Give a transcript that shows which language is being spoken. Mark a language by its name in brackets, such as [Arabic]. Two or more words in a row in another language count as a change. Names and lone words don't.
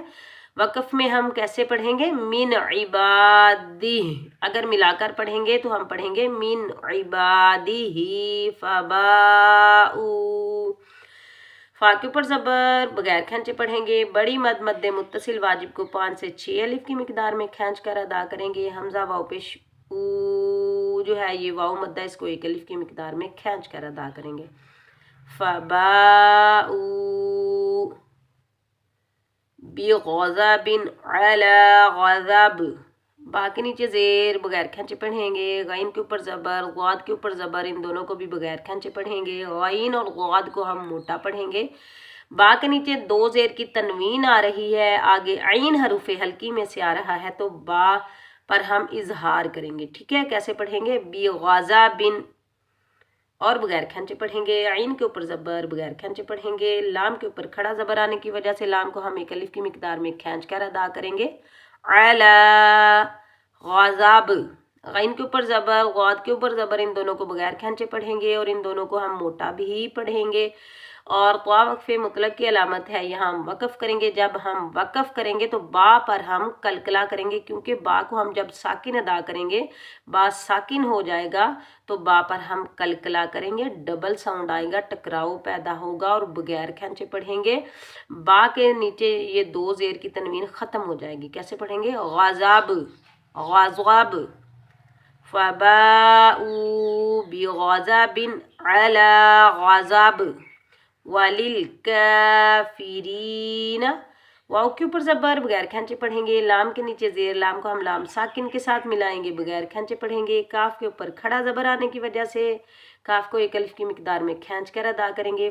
[Urdu] وقف میں ہم کیسے پڑھیں گے? [Arabic] من عباده, [Urdu] اگر ملا کر پڑھیں گے تو ہم پڑھیں گے [Arabic] من عباده فباءو, [Urdu] فا کے اوپر زبر، بغیر کھینچے پڑھیں گے. بڑی مد مدے متصل واجب کو 5 سے 6 الف کی مقدار میں کھینچ کر ادا کریں گے. ہمزہ واؤ پیش جو ہے، یہ واؤ مدہ، اس کو 1 الف کی مقدار میں کھینچ کر ادا کریں گے. [Arabic] فباءو بغضب على غضب, [Urdu] با کے نیچے زیر، بغیر کھینچے پڑھیں گے. غین کے اوپر زبر، ضاد کے اوپر زبر، ان دونوں کو بھی بغیر کھینچے پڑھیں گے. غین اور ضاد کو ہم موٹا پڑھیں گے۔ با کے نیچے 2 زیر کی تنوین آ رہی ہے، آگے عین حروف حلقی میں سے آ رہا ہے، تو با پر ہم اظہار کریں گے، ٹھیک ہے. کیسے پڑھیں گے? بغضب، اور بغیر کھینچے پڑھیں گے. عین کے اوپر زبر، بغیر کھینچے پڑھیں گے۔ لام کے اوپر کھڑا زبر آنے کی وجہ سے لام کو ہم 1 الف کی مقدار میں کھینچ کر ادا کریں گے. [Arabic] على غضب, [Urdu] غین کے اوپر زبر، ضاد کے اوپر زبر، ان دونوں کو بغیر کھینچے پڑھیں گے اور ان دونوں کو ہم موٹا بھی پڑھیں گے. اور طا وقف مطلق کی علامت ہے، یہاں ہم وقف کریں گے. جب ہم وقف کریں گے تو با پر ہم کلکلا کریں گے، کیونکہ با کو ہم جب ساکن ادا کریں گے با ساکن ہو جائے گا تو با پر ہم کلکلا کریں گے، [English] double sound [Urdu] آئے گا، ٹکراؤ پیدا ہوگا اور بغیر کھینچے پڑھیں گے. با کے نیچے یہ دو زیر کی تنوین ختم ہو جائے گی. کیسے پڑھیں گے؟ [Arabic] غضب، غضب. فباؤوا بغضب على غضب وللکافرین. [Urdu] واؤ کے اوپر زبر بغیر کھینچے پڑھیں گے. لام کے نیچے زیر، لام کو ہم لام ساکن کے ساتھ ملائیں گے، بغیر کھینچے پڑھیں گے. کاف کے اوپر کھڑا زبر آنے کی وجہ سے کاف کو ایک الف کی مقدار میں کھینچ کر ادا کریں گے.